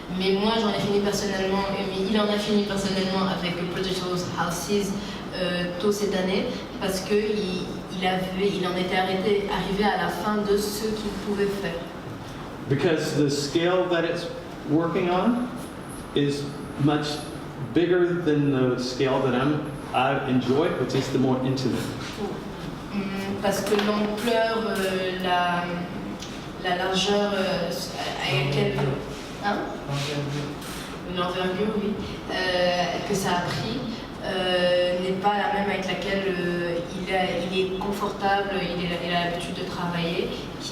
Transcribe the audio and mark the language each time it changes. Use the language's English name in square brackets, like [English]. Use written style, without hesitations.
[French] Mais moi, j'en ai fini personnellement, mais il en a fini personnellement avec Project Row Houses tôt cette année, parce qu'il en était arrivé à la fin de ce qu'il pouvait faire. [English] Because the scale that it's working on is much bigger than the scale that I enjoy, which is the more intimate. [French] Parce que l'ampleur, la largeur à laquelle... Hein? L'envergure, oui, que ça a pris n'est pas la même avec laquelle il est confortable, il a l'habitude de travailler, qui